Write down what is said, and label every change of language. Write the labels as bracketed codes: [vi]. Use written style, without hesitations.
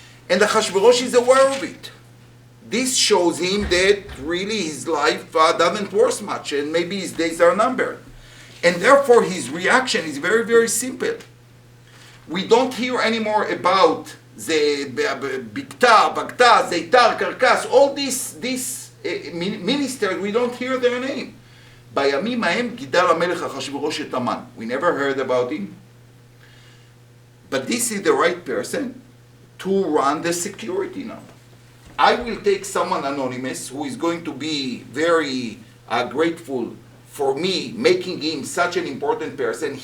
[en] And Achashverosh is aware of it. This shows him that really his life doesn't worth much and maybe his days are numbered. And therefore his reaction is very, very simple. We don't hear anymore about the Bikta, Bagta, Zeitar, Karkas, all these ministers, we don't hear their name. [he] בימים ההם גידל המלך אחשוורוש את המן. [en] We never heard about him. But this is the right person to run the security now. I will take someone anonymous who is going to be very grateful for me making him such an important person.